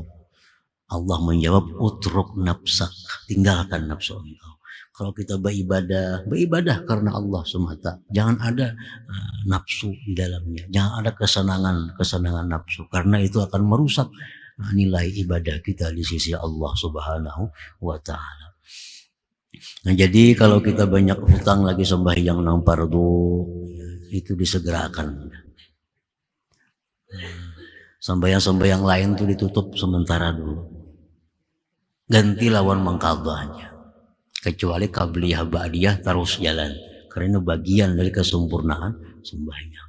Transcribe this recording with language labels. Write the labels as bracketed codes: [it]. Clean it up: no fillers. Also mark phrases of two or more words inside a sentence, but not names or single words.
[id] Allah menjawab, [ar] utruk nafsak, [id] tinggalkan nafsu engkau. Kalau kita beribadah karena Allah semata, jangan ada nafsu di dalamnya, jangan ada kesenangan nafsu, karena itu akan merusak nilai ibadah kita di sisi Allah [ar] Subhanahu wa Ta'ala. [id] Nah, jadi kalau kita banyak hutang lagi sembahyang nang fardu, itu disegerakan. Sembahyang lain itu ditutup sementara dulu, ganti lawan mengqadhanya, kecuali [ar] qabliyah ba'diyah [id] terus jalan, karena bagian dari kesempurnaan sembahyang.